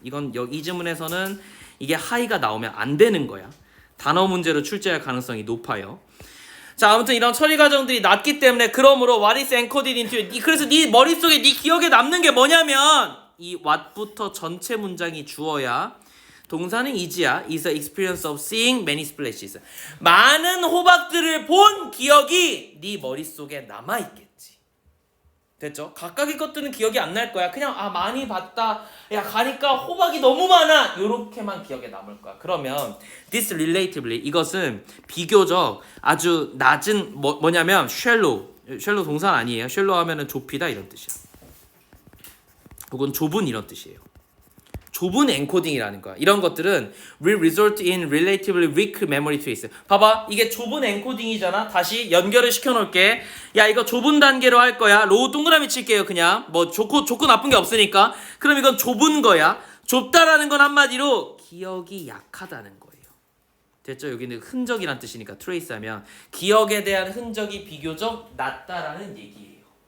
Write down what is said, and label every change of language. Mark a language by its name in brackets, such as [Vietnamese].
[Korean] 이건 이 지문에서는 이게 하이가 나오면 안 되는 거야. 단어 문제로 출제할 가능성이 높아요. 자, 아무튼 이런 처리 과정들이 낮기 때문에 그러므로 [English] what is encoded into [Korean] 그래서 네 머릿속에 네 기억에 남는 게 뭐냐면 이 what부터 전체 문장이 주어야 동사는 is야. [English] is the experience of seeing many splashes. [Korean] 많은 호박들을 본 기억이 네 머릿속에 남아있겠지. 됐죠? 각각의 것들은 기억이 안 날 거야. 그냥 많이 봤다. 야, 가니까 호박이 너무 많아. 요렇게만 기억에 남을 거야. 그러면 [English] this relatively [Korean] 이것은 비교적 아주 낮은 뭐냐면 shallow 동사 아니에요. shallow 하면은 좁히다 이런 뜻이야. 혹은 좁은 이런 뜻이에요. 좁은 엔코딩이라는 거야. 이런 것들은 [English] will result in relatively weak memory trace. [Korean] 봐봐, 이게 좁은 엔코딩이잖아. 다시 연결을 시켜놓을게. 야, 이거 좁은 단계로 할 거야. 로우 동그라미 칠게요. 그냥 뭐 좋고 나쁜 게 없으니까. 그럼 이건 좁은 거야. 좁다라는 건 한마디로 기억이 약하다는 거예요. 됐죠? 여기는 흔적이란 뜻이니까 trace하면 기억에 대한 흔적이 비교적 낮다라는 얘기예요.